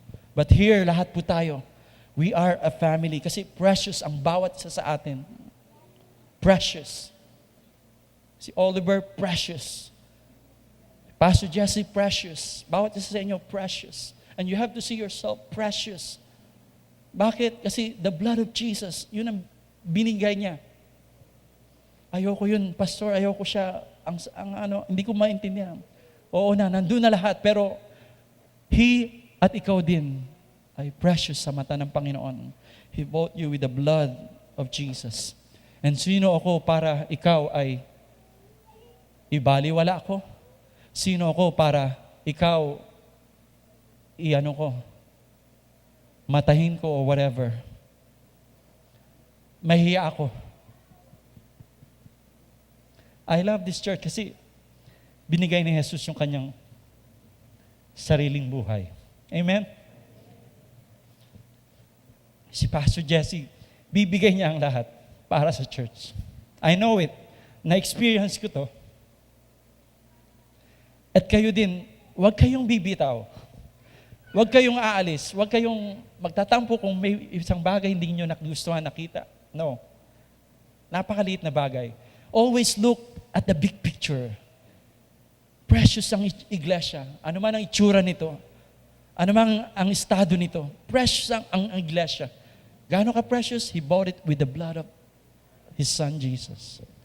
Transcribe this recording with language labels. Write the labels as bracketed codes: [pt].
[en] But here, [tl] lahat po tayo, [en] we are a family. [tl] Kasi precious ang bawat isa sa atin. [en] Precious. Si Oliver, precious. [tl] Pastor Jesse, precious. Bawat isa sa inyo, precious. [en] And you have to see yourself precious. [tl] Bakit? Kasi [en] the blood of Jesus, [tl] yun ang binigay niya. Ayoko yun, pastor, ayoko siya, hindi ko maintindihan. Oo na, nandun na lahat, pero He at ikaw din ay precious sa mata ng Panginoon. [en] He bought you with the blood of Jesus. [tl] And sino ako para ikaw ay ibaliwala ko? Sino ako para ikaw matahin ko o whatever? Mahiya ako. [en] I love this church [tl] kasi binigay ni Jesus yung kanyang sariling buhay. Amen? Si Pastor Jesse, bibigay niya ang lahat para sa church. [en] I know it. [tl] Na-experience ko to. At kayo din, huwag kayong bibitaw. Huwag kayong aalis. Huwag kayong magtatampo kung may isang bagay hindi nyo nagustuhan nakita. No. Napakaliit na bagay. [en] Always look at the big picture. [tl] Precious ang iglesia. Ano man ang itsura nito. Ano man ang estado nito. Precious ang iglesia. Gaano ka precious? [en] He bought it with the blood of His Son Jesus.